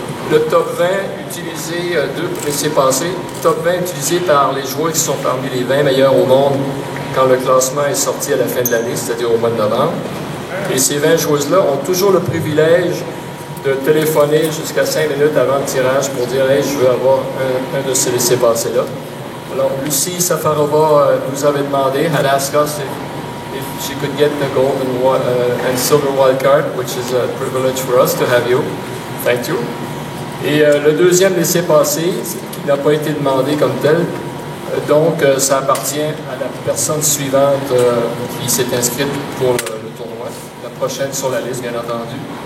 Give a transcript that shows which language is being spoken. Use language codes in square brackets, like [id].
[fr] Le top 20 utilisé, 2 laissez-passer. Top 20 utilisé par les joueurs qui sont parmi les 20 meilleurs au monde quand le classement est sorti à la fin de l'année, c'est-à-dire au mois de novembre. Et ces 20 joueuses-là ont toujours le privilège de téléphoner jusqu'à 5 minutes avant le tirage pour dire « Hey, je veux avoir un de ces laissez-passer-là ». Alors, Lucie Safarova nous avait demandé, [en] had asked us if she could get the gold and silver wild card, which is a privilege for us to have you. Thank you. [fr] Et le deuxième laissez-passer, qui n'a pas été demandé comme tel, donc ça appartient à la personne suivante qui s'est inscrite pour le tournoi, la prochaine sur la liste, bien entendu.